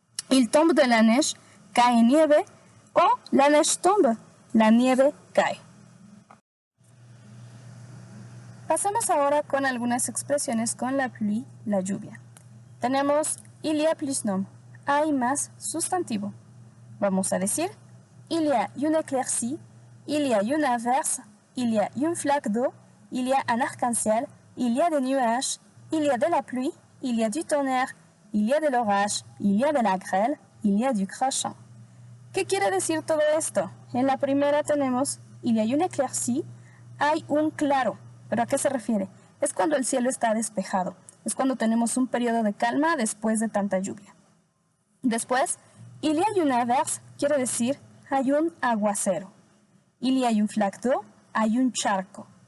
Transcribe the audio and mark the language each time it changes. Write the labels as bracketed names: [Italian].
[French] Il tombe de la neige, [Spanish] cae nieve, [French] o la neige tombe, [Spanish] la nieve cae. Pasemos ahora con algunas expresiones con la pluie, la lluvia. Tenemos il y a plus nom, hay más sustantivo. Vamos a decir [French] il y a une éclaircie, il y a une averse, il y a une flaque d'eau, il y a un arc-en-ciel, il y a des nuages, il y a de la pluie, il y a du tonnerre, il y a de l'orage, il y a de la grêle, il y a du crachin. [Spanish] ¿Qué quiere decir todo esto? En la primera tenemos [French] il y a une éclaircie, [Spanish] hay un claro. ¿Pero a qué se refiere? Es cuando el cielo está despejado. Es cuando tenemos un periodo de calma después de tanta lluvia. Después, [French] il y a une averse [Spanish] quiere decir hay un aguacero. [French] Il y a une flaque d'eau [Spanish] hay un charco.